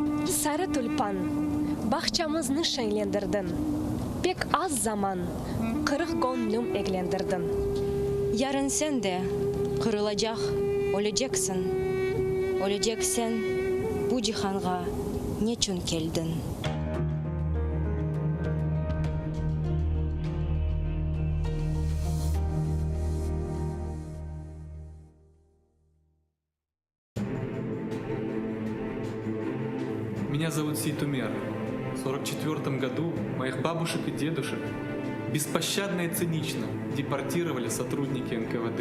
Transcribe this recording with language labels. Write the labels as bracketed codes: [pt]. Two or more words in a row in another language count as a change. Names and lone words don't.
[crh] Sarı tülpan, bahçamızı şenlendirdin. Pek az zaman, kırık gönlüm eğlendirdin. Yarın sen de kırılacak, olacaksın. Olacaksın, bu cihanga niçin geldin? [ru] Меня зовут Сейтумер. В 1944 году моих бабушек и дедушек беспощадно и цинично депортировали сотрудники НКВД.